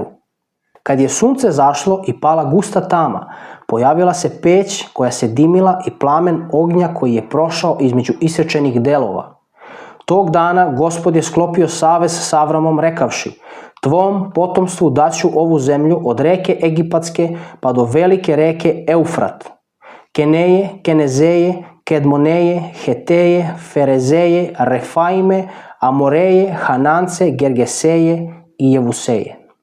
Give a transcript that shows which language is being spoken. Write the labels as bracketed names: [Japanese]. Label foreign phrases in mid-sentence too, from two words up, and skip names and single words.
[Serbian] Kad je sunce zašlo i pala gusta tama, pojavila se peć koja se dimila i plamen ognja koji je prošao između isečenih delova. Tog dana Gospod je sklopio savez s Avramom rekavši, tvom potomstvu daću ovu zemlju od reke Egipatske pa do velike reke Eufrat. Keneje, Kenezeje, Kedmoneje, Heteje, Ferezeje, Refaime, Amoreje, Hanance, Gergeseje i Jevuseje.